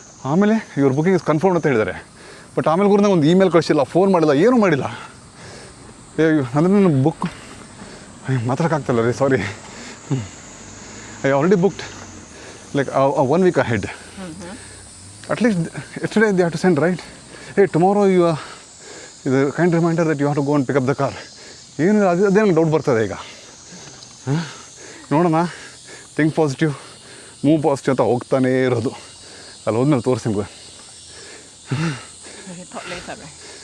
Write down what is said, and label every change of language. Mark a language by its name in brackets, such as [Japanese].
[Kannada] ಆಮೇಲೆ ಇವ್ರ booking is confirm ಅಂತ ಹೇಳಿದ್ದಾರೆ. ಬಟ್ ಆಮೇಲೆ ಕೂಡ ಒಂದು ಇಮೇಲ್ ಕಳಿಸಿಲ್ಲ, ಫೋನ್ ಮಾಡಿಲ್ಲ, ಏನೂ ಮಾಡಿಲ್ಲ. ಅಂದರೆ ನಾನು ಬುಕ್ ಮಾತಾಡೋಕ್ಕಾಗ್ತಲ್ಲ ರೀ, ಸಾರಿ. [English] I already booked like 1 week ahead. At least yesterday they have to send, right? Hey, tomorrow you are ಇದು kind reminder that you have to go and pick up the car. [Kannada] ಏನು ಅದೇ ನಂಗೆ ಡೌಟ್ ಬರ್ತದೆ ಈಗ. ನೋಡೋಣ. [English] think positive, move positive [Kannada] ಅಂತ ಹೋಗ್ತಾನೇ ಇರೋದು. ಅಲ್ಲಿ ಹೋದ್ಮೇಲೆ ತೋರಿಸಿ ನಿಮ್ಗೆ. [English] We can talk later, right?